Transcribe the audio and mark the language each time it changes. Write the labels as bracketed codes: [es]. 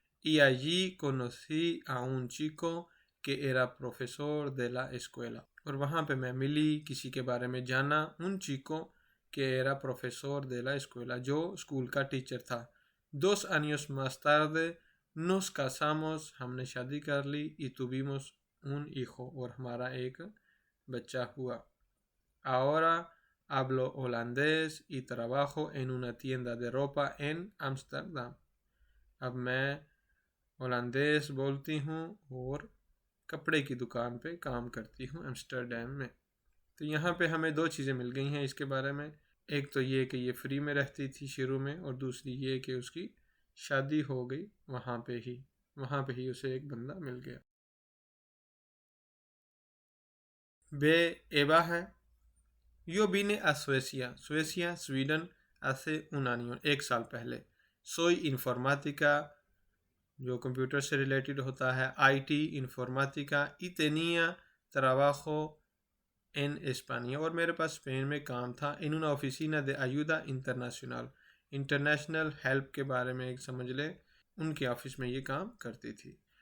[es] Y allí conocí a un chico que era profesor de la escuela. [hi] और वहाँ पे मैं मिली, किसी के बारे में जाना, [es] un chico que era profesor de la escuela, [hi] जो स्कूल का टीचर था. [es] 2 años más tarde nos casamos, [hi] हमने शादी कर ली, [es] y tuvimos un hijo, [hi] और हमारा एक बच्चा हुआ. [es] Ahora hablo holandés y trabajo en una tienda de ropa en Amsterdam. [hi] अब मैं होलंदेज बोलती हूँ और कपड़े की दुकान पे काम करती हूँ एम्स्टर्डम में. तो यहाँ पे हमें 2 चीज़ें मिल गई हैं इसके बारे में. एक तो ये कि ये फ्री में रहती थी शुरू में, और दूसरी ये कि उसकी शादी हो गई वहाँ पे ही उसे एक बंदा मिल गया. बे एबा है. [es] Yo vine a Suecia, Sweden, hace un año, [hi] 1 साल पहले. [es] Soy informática, [hi] जो कंप्यूटर से रिलेटेड होता है, IT, informática, [es] y tenía trabajo en España, [hi] और मेरे पास स्पेन में काम था, [es] en una oficina de ayuda internacional, [hi] international help के बारे में एक समझ ले, उनके ऑफिस में ये काम करती थी.